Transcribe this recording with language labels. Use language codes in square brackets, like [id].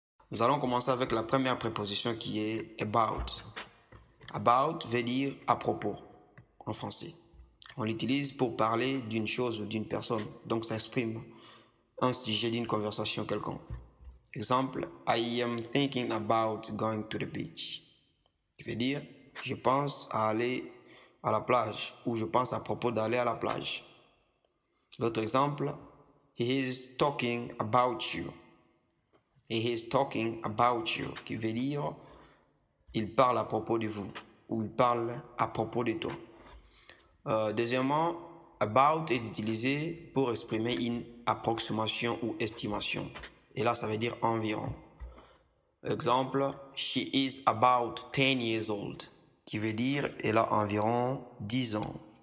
[fr] Nous allons commencer avec la première préposition qui est about. About veut dire à propos en français. On l'utilise pour parler d'une chose ou d'une personne. Donc ça exprime un sujet d'une conversation quelconque. [en] Exemple, I am thinking about going to the beach. [fr] Qui veut dire je pense à aller à la plage ou je pense à propos d'aller à la plage. L'autre exemple, [en] he is talking about you. He is talking about you, [fr] qui veut dire il parle à propos de vous ou il parle à propos de toi. Deuxièmement, about est utilisé pour exprimer une approximation ou estimation. Et là, ça veut dire environ. Exemple, [en] she is about 10 years old, [fr] qui veut dire elle a environ 10 ans.